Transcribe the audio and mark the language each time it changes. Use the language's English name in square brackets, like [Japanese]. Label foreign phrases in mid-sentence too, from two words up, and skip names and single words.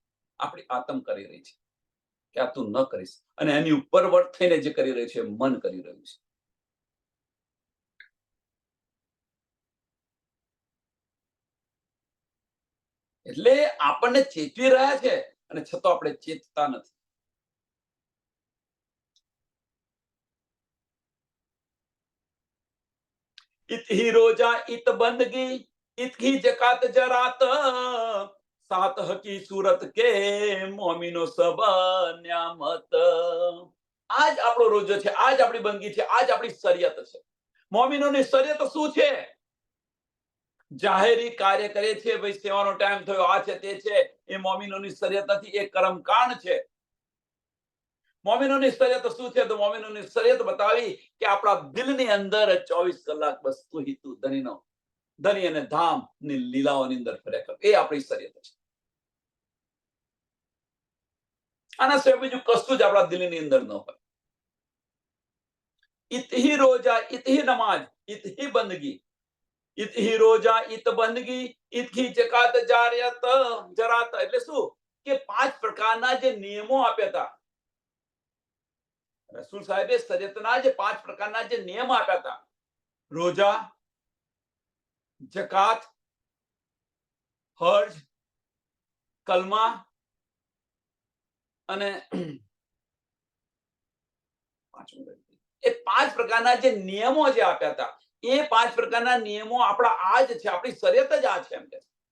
[Gujarati] આપણી આત્મ કરી રહી છે કે આ તું ન કરીશ, અને એની ઉપર વર્ત થઈને જે કરી રહ્યું છે મન કરી રહ્યું છે. એટલે આપણને ચેતવી રહ્યા છે અને છતાં આપણે ચેતતા નથી. [Hindi] इत ही रोजा इत बंदगी इत ही जकात जरात सात हकी सूरत के मोमिनो सब न्यामत. [Gujarati] આ જ આપણો રોજો છે, આ જ આપણી બંદગી છે, આ જ આપણી શરીયત છે. મોમિનોની શરીયત શું છે? જાહેરી કાર્ય કરે છે, ભાઈ સેવાનો ટાઈમ થયો, આ છે તે છે, એ મોમિનોની શરીયત નથી, એ કર્મકાંડ છે. મોમિનોની શરીયત શું છે? તો મોમિનોની શરીયત બતાવી કે આપણા દિલની અંદર 24 કલાક બસ તું હી તું, ધની અને ધામ ની લીલાઓની અંદર ફર્યા કર. એ આપણી શરીયત છે. આના સિવાય બીજું કશું જ આપણા દિલની અંદર ન હોય. [Hindi] इत ही रोजा, इत ही नमाज, इत ही बंदगी, इत ही રોજા, इत બંદગી, इत ही जकात जारियत जरात. [Gujarati] એટલે શું કે 5 પ્રકારના જે નિયમો આપ્યા હતા રસૂલ સાહેબે, શરીયતના જે 5 પ્રકારના જે નિયમ આપ્યા હતા, રોજા, જકાત, હજ, કલમા અને એ 5 પ્રકારના જે નિયમો જે આપ્યા હતા, એ 5 પ્રકારના નિયમો આપણા આ જ છે, આપણી શરીયત જ આ છે એમ કે.